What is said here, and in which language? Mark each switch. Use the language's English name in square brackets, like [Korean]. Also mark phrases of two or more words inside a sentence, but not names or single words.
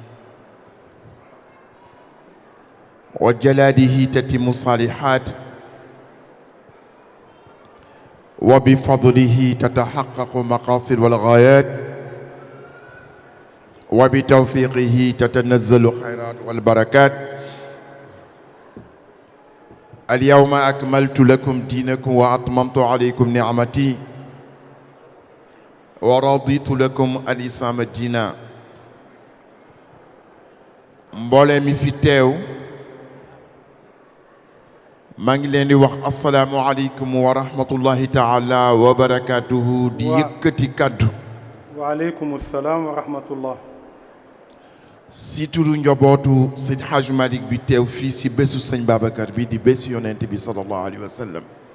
[Arabic] وجلاله تتم الصالحات وبفضله تتحقق مقاصد والغايات وبتوفيقه تتنزل الخيرات والبركات اليوم أكملت لكم دينكم وأتممت عليكم نعمتي ورضيت لكم الإسلام دينا [Wolof] mbooloo mi fi teew maa ngi leen di wax [Arabic] السلام عليكم ورحمة الله تعالى وبركاته [Wolof] di yëkkati kaddu [Arabic] وعليكم السلام ورحمة الله [Wolof] si turu njobootu sëñ Hajj Malick bi teew fii si bésu sëñ Babacar bi di bésu yonent bi [Arabic] صلى الله عليه وسلم